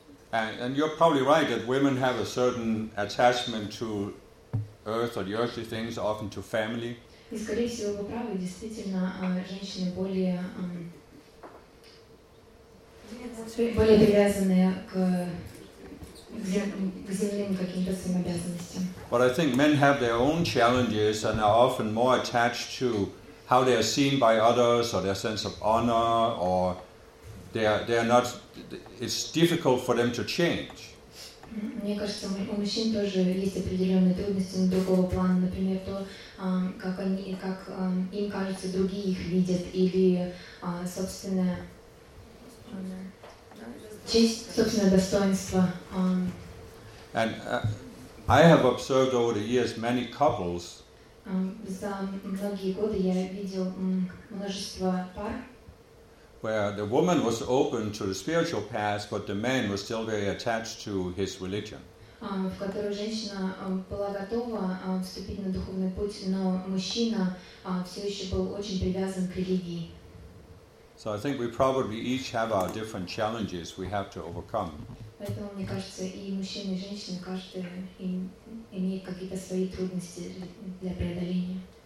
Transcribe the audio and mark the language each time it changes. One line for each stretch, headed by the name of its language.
English: And you're probably right that women have a certain attachment to earth or the earthly things, often to family.
Russian: И, скорее всего, вы правы, действительно, женщины более, более привязаны к земным каким-то своим обязанностям.
English: But I think men have their own challenges and are often more attached to how they are seen by others or their sense of honor, or they are not, it's difficult for them to change.
Russian: Мне кажется, у мужчин тоже есть определенные трудности на другого плана, например, то, как они, как им кажется, другие их видят, или собственное честь, собственное достоинство.
English: And I have observed over the years many couples.
Russian: За многие годы я видел множество пар.
English: Where the woman was open to the spiritual path, but the man was still very attached to his religion.
Russian: В которую женщина была готова вступить на духовный путь, но мужчина все еще был очень привязан к религии.
English: So I think we probably each have our different challenges we have to overcome.
Russian: Поэтому мне кажется, и мужчина, и женщина, каждый имеет какие-то свои трудности для преодоления.